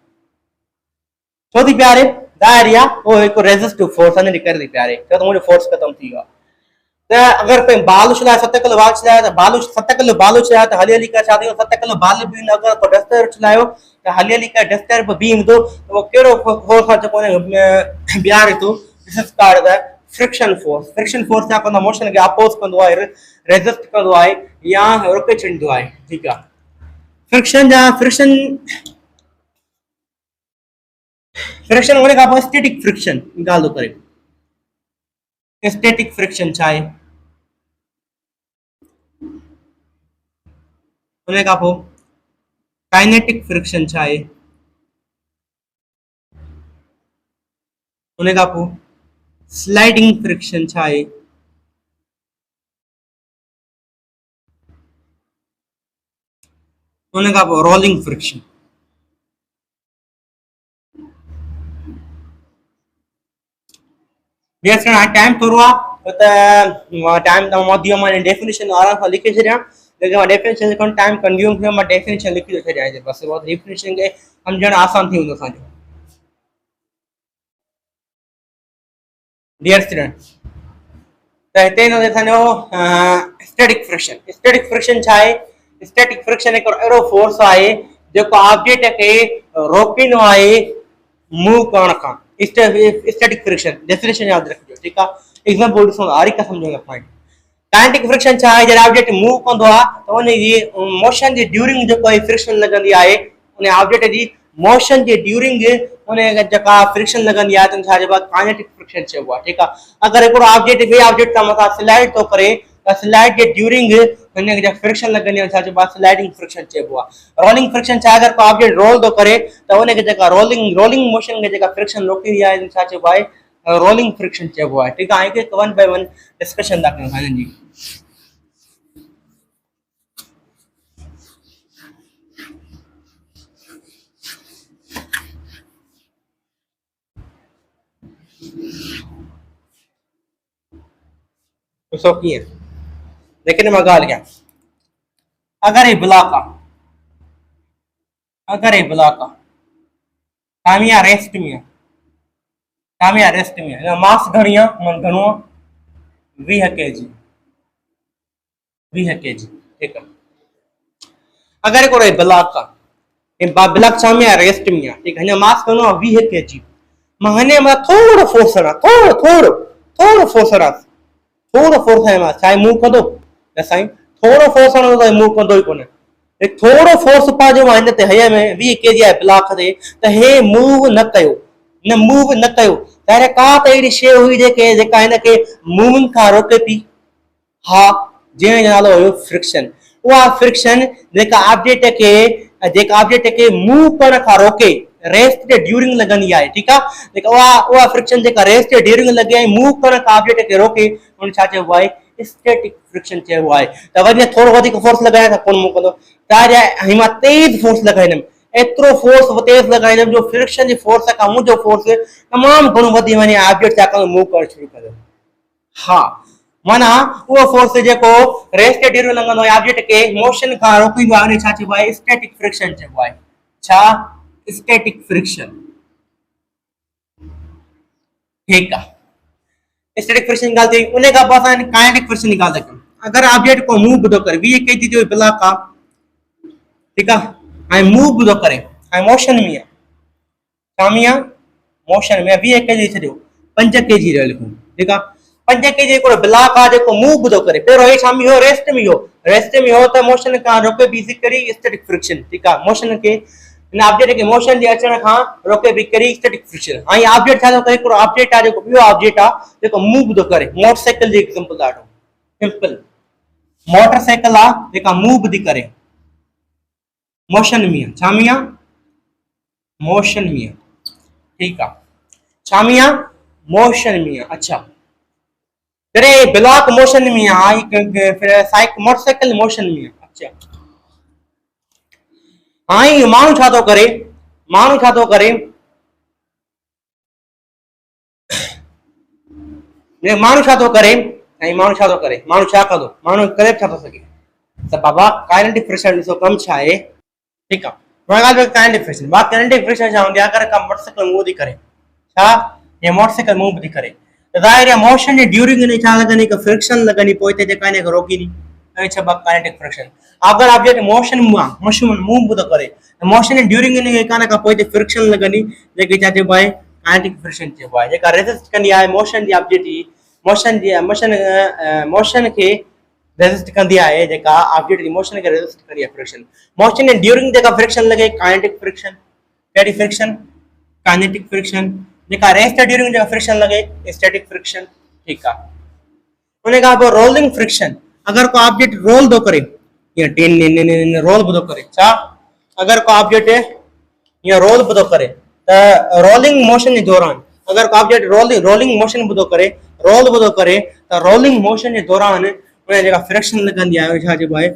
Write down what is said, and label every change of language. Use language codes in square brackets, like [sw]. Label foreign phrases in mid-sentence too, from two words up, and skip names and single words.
[sd] ज़ाहिर आहे उहो हिकु [en] resistive force [sd] आहे, करे थी बीहारे, छो त मुंहिंजो फोर्स ख़तम थी वियो आहे। त अगरि बाल उछलाए, 7 किलो बाल उछलाए, त 7 किलो बाल उछलाए त हली करे छा थींदो? 7 किलो बाल बि अगरि को डस्टर उछलायो त हली करे डस्टर बि ईंदो, त उहो कहिड़ो फोर्स आहे जेको बीहारे थो? [en] this is called the friction force. friction force [sd] छा कंदो? मोशन खे अपोज कंदो आहे, रेजिस्ट कंदो आहे या रोके छॾींदो आहे, ठीकु आहे। फ्रिक्शन होने खां पोइ [en] static friction [sd] ॻाल्हि थो करे। [en] static friction [sd] छा आहे? उन खां पोइ [en] kinetic friction [sd] छा आहे? उन खां पोइ [en] sliding friction [sd] छा आहे? उन खां पोइ [en] rolling friction. [sd] टाइम थोरो आहे त टाइम मोदी मां डेफिनेशन आराम सां लिखी छॾियां, लेकिन मां डेफिनेशन लिखण [en] time consume [sd] थियो, मां डेफिनेशन लिखी थो छॾियां, बसि डेफिनेशन खे सम्झणु आसान थी वेंदो असांजो। [en] dear student, [sd] त हिते ईंदो असांजो [en] static friction. static friction [sd] छा आहे? [en] static friction [sd] हिकिड़ो अहिड़ो फोर्स आहे जेको ऑब्जेक्ट खे रोकींदो आहे मूव करण खां। [en] static friction definition [sd] यादि रखिजो, ठीकु आहे। एग्जांपल ॾिसो, हर हिकु सम्झो पॉइंट। [en] kinetic friction [sd] छा आहे? जॾहिं ऑब्जेक्ट मूव कंदो आहे त उन जी मोशन जे ड्यूरिंग जेको आहे फ्रिक्शन लॻंदी आहे, उन ऑब्जेक्ट जी मोशन जे ड्यूरिंग उन जेका फ्रिक्शन लॻंदी आहे त छा चइबो आहे? [en] kinetic friction [sd] चइबो आहे, ठीकु आहे। अगरि हिकिड़ो ऑब्जेक्ट ॿिए ऑब्जेक्ट सां मथां स्लाइड थो करे त स्लाइड जे ड्यूरिंग हुन खे फ्रिक्शन लॻंदी आहे, छा चइबो आहे? [en] sliding friction [sd] चइबो आहे। [en] rolling friction छा? [sd] अगरि को ऑब्जेक्ट रोल थो करे त उनखे जेका [en] rolling motion [sd] खे जेका फ्रिक्शन रोकींदी आहे, छा चइबो आहे? [en] rolling friction [sd] चइबो आहे, ठीकु आहे। हिकु [en] one by one discussion [sd] था कयूं हिननि जी। ॾिसो कीअं, लेकिन मां ॻाल्हि कयां, अगरि हे ब्लॉक आहे, टाइम या रेस्ट में आहे, मास घणी आहे? घणो आहे? 20 kg, ठीकु आहे। अगरि हिकिड़ो ब्लॉक आहे, ब्लॉक छा में रेस्ट में आहे, [hi] ठीक है। [sd] हिन मास करणो आहे 20 kg। मां हिन में थोरो फोर्स हणां, थोरो फोर्स हणां, थोरो फोर्स हणां, छा मूव कंदो न साईं? थोरो फोर्स हणो त मूव कंदो ई कोन। थोरो फोर्स पा जो मां हिन ते हय में 20 kg आहे ब्लॉक ते, त हे मूव न कयो, मूव न कयो। त का त अहिड़ी शइ हुई जेका हिन खे मूविंग खां रोके थी। हा, जंहिंजो नालो हुयो फ्रिक्शन। उहा फ्रिक्शन जेका ऑब्जेक्ट खे मूव करण खां रोके, रेस्ट जे ड्यूरिंग लॻंदी आहे, ठीकु आहे। जेका उहा फ्रिक्शन जेका रेस्ट जे ड्यूरिंग लॻे ऐं मूव करण खां ऑब्जेक्ट खे रोके, उन छा चइबो आहे? [en] static friction [sd] चइबो आहे। त वरी थोरो वधीक फोर्स लॻाइण खां कोन मूव कंदो। त मां तेज फोर्स लॻाईंदुमि, एतिरो फोर्स तेज लॻाईंदुमि जो फ्रिक्शन जी फोर्स खां मुंहिंजो फोर्स तमामु घणो वधी वञे, ऑब्जेक्ट छा कंदो? मूव करणु शुरू कंदो। हा, माना उहो फोर्स जेको रेस्ट जे ड्यूरिंग लॻंदो आहे, ऑब्जेक्ट खे मोशन खां रोकींदो आहे, छा चइबो आहे? [en] static friction [sd] चइबो आहे। छा? [en] static friction. [sd] ठीकु आहे। [en] static friction [sd] जी ॻाल्हि थी। उन खां पोइ असां [en] kinetic friction [sd] जी ॻाल्हि था कयूं। अगरि ऑब्जेक्ट को मूव थो करे, 20 kg जो ब्लॉक आहे, ठीकु आहे, ऐं मूव थो करे ऐं मोशन में आहे, छा में आहे? मोशन में। 20 kg छॾियो, 5 kg रहियो लिखूं, ठीकु आहे। 5 kg हिकिड़ो ब्लॉक आहे जेको मूव थो करे। पहिरियों हे छा में हो? रेस्ट में हो। रेस्ट में हो त मोशन खां रोके बि करी [en] static friction, [sd] ठीकु आहे। मोशन खे, हिन ऑब्जेक्ट खे मोशन जे अचण खां रोके बि करी [en] static friction. [sd] ऐं ऑब्जेक्ट छा थो करे? हिकिड़ो ऑब्जेक्ट आहे जेको ॿियो ऑब्जेक्ट आहे जेको मूव थो करे। मोटरसाइकिल जी एग्जांपल ॾाढो सिंपल। मोटरसाइकिल आहे जेका मूव थी करे, मोशन में आहे। छा में आहे? मोशन में आहे, ठीकु आहे। छा में आहे? मोशन में आहे। अच्छा, जॾहिं ब्लॉक मोशन में आहे, मोटरसाइकिल मोशन में आहे। अच्छा, हाणे माण्हू छा थो करे? माण्हू छा थो करे? माण्हू छा थो करे? ऐं माण्हू छा थो करे? माण्हू छा कंदो? माण्हू करे छा थो सघे? त बाबा [en] kinetic friction [sd] ॾिसो कमु छा आहे, ठीकु आहे। [en] kinetic friction, kinetic friction [sd] छा हूंदी आहे? अगरि का मोटरसाइकिल मूव थी करे, छा? या मोटरसाइकिल मूव थी करे, त ज़ाहिर आहे मोशन जे ड्यूरिंग हिन छा लॻंदी? हिकु फ्रिक्शन लॻंदी, पोइ हिते जेका हिन खे रोकींदी, ऐं छा? [en] kinetic friction. [sd] अगरि ऑब्जेक्ट मोशन में आहे, मोशन मूव थो करे, मोशन जे ड्यूरिंग हिन खे कान खां पोइ हिते फ्रिक्शन लॻंदी, जेके छा चइबो आहे? [en] kinetic friction [sd] चइबो आहे। जेका रेजिस्ट कंदी आहे मोशन जी ऑब्जेक्ट जी, मोशन खे रेजिस्ट कंदी आहे, जेका ऑब्जेक्ट जी मोशन खे रेजिस्ट कंदी आहे फ्रिक्शन। मोशन जे ड्यूरिंग जेका फ्रिक्शन लॻे, [en] kinetic friction. कहिड़ी फ्रिक्शन? kinetic friction. [sd] जेका रेस्ट ड्यूरिंग जेका फ्रिक्शन लॻे, [en] static friction, [sd] ठीकु आहे। उन खां पोइ [en] rolling friction. [sd] अगरि को ऑब्जेक्ट रोल थो करे, या रोल बि थो करे, छा? अगरि को ऑब्जेक्ट या रोल बि थो करे, त [en] rolling motion [sd] जे दौरान, अगरि को ऑब्जेक्ट [en] rolling motion [sd] बि थो करे, रोल बि थो करे, त [en] rolling motion [sd] जे दौरान उन जेका फ्रिक्शन लॻंदी आहे, छा चइबो आहे?